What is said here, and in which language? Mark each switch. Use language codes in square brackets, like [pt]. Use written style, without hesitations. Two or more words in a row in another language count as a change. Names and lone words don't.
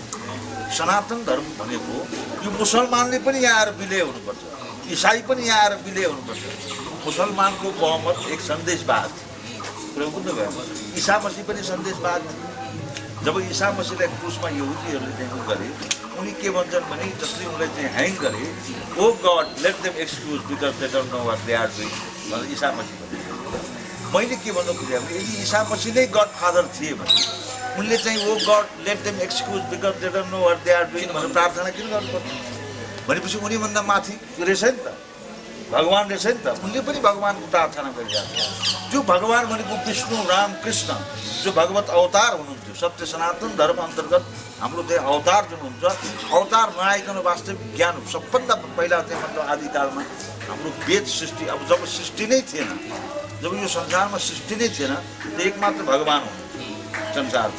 [ne] सनातन धर्म भनेको यो मुसलमानले पनि यहाँ आएर विलय हुनुपर्छ, इसाई पनि यहाँ आएर विलय हुनुपर्छ। मुसलमानको बहुमत एक सन्देशवाद ईसा मसीह पनि सन्देशवाद। जब ईसा मसीहलाई क्रुसमा यहुदीहरूले चाहिँ उ गरे, उनी के भन्छन् भने जसले उनलाई चाहिँ ह्याङ गरे, [en] O God let them excuse because they don't know what they are doing [ne] भनेर ईसा मसीह भने। मैले के भन्नु खोजेँ भने यदि ईसा मसीह नै [en] God Father [ne] थिए भने उनले चाहिँ [en] O God let them excuse because they don't know what they are doing [ne] भनेर प्रार्थना किन गर्नुपर्छ भनेपछि उनीभन्दा माथि रहेछ नि त भगवान रहेछ नि त उनले पनि भगवानको प्रार्थना गरिरहेको छ जो भगवान भनेको विष्णु राम कृष्ण जो भगवत अवतार हुनुहुन्थ्यो सत्य सनातन धर्म अन्तर्गत हाम्रो चाहिँ अवतार जुन हुन्छ अवतार नआइकन वास्तविक ज्ञान सबभन्दा पहिला चाहिँ मतलब आदिकालमा हाम्रो वेद सृष्टि अब जब सृष्टि नै थिएन जब यो संसारमा सृष्टि नै थिएन त एकमात्र भगवान हुनुहुन्थ्यो संसारमा